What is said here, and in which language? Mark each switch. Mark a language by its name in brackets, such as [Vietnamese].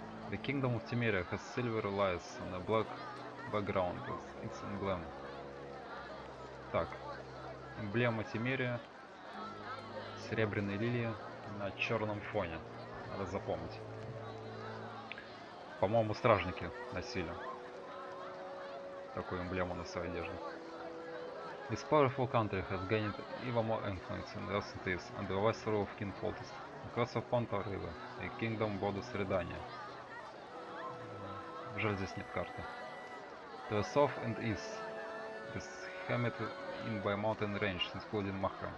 [English] The kingdom of Temeria has silver lies on a black background with its emblem. [Russian] Так, эмблема Темерия, серебряные лилии на черном фоне. Надо запомнить. По-моему, стражники носили такую эмблему на своей одежде. [English] This powerful country has gained even more influence in recent years under the wise rule of King Foltest. Across the Ponta River, a kingdom borders Redania. [Russian] Жаль, здесь нет карты. [English] To the south and east, is hemmed in by mountain range, including Maha.